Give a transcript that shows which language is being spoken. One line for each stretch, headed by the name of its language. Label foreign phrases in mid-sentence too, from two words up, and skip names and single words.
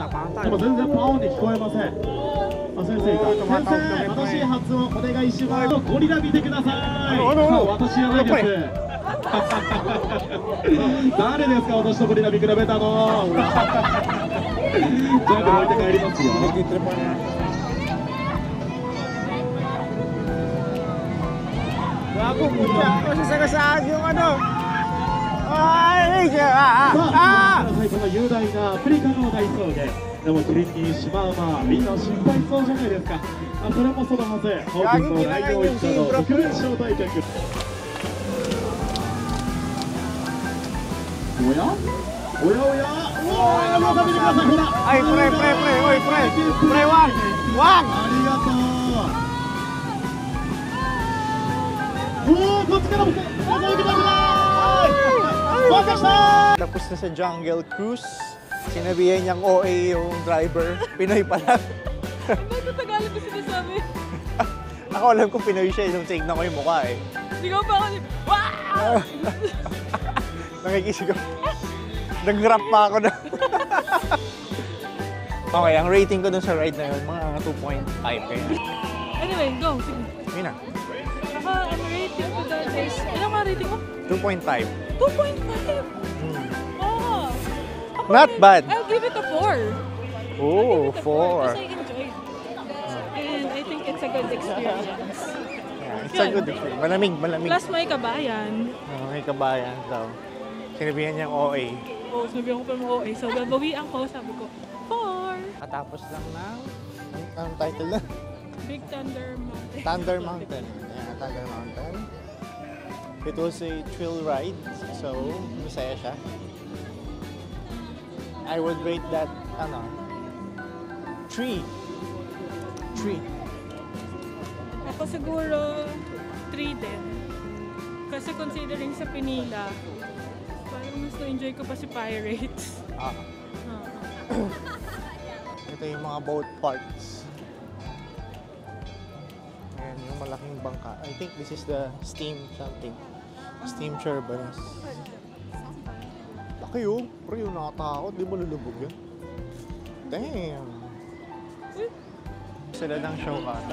Japanese: でも全然パオンに聞こえません。先生、正しい発音お願いします。ゴリラ見てください。私じゃないです。誰ですか、私とゴリラ見比べたの。じゃあ置いて帰りますよ。
Malay: Ako punya,
Filipino: kasi sagasaan yung ano. Ay,
Japanese: この雄大なアフリカの大草原。でもキリンにシマウマ、みんな心配そうじゃないですか。それもそのはず。ホークスの内容一家の特別招待客。おやおやおや、おお、また見てください、ほら。
Filipino: Ay, pre, oy, pre, wag!
Japanese: ありがとう。おお、こっちからも、覗いてください。バカしたー。
Filipino: Tapos na sa Jungle Cruise. Sinabihan niyang OA yung driver. Pinoy pala. Bakit Tagalog ko sinasabi? Ako alam ko Pinoy siya nung tignan ko yung mukha eh. Hindi ko pa ako wow! Nakikisigaw. Nag-rap pa ako na. Okay, ang rating ko dun sa ride na yun, mga 2.5 kaya. Anyway, go. Sige. Yun na. Ang rating ko doon is, ilang mga rating mo? 2.5. 2.5? Oh. Not bad.
English: I'll give it a 4. Oh, 4. Because I enjoyed. And I think it's a good experience. Yeah, it's a good experience.
Filipino: Malamig. Plus may kabayan. May kabayan daw. Sinabihan niyang OA. Oo, sabi ko pa mo OA. So, babawian ko, sabi ko, 4. Katapos lang ng, ang title na? Big Thunder Mountain.
English: Thunder Mountain. Yeah, Thunder Mountain. It was a thrill ride,
Filipino: so masaya siya. I would rate that, 3. Ako siguro 3 din. Kasi considering sa Pinila, parang mas na-enjoy ko pa si Pirates. Ito yung mga boat parts. Ayan, yung malaking bangka.
English: I think this is the steam something.
Filipino: Steam turbines. Laki yun. Pero yung nakatakot, di mo lulubog yun. Damn! Sila ng show ka.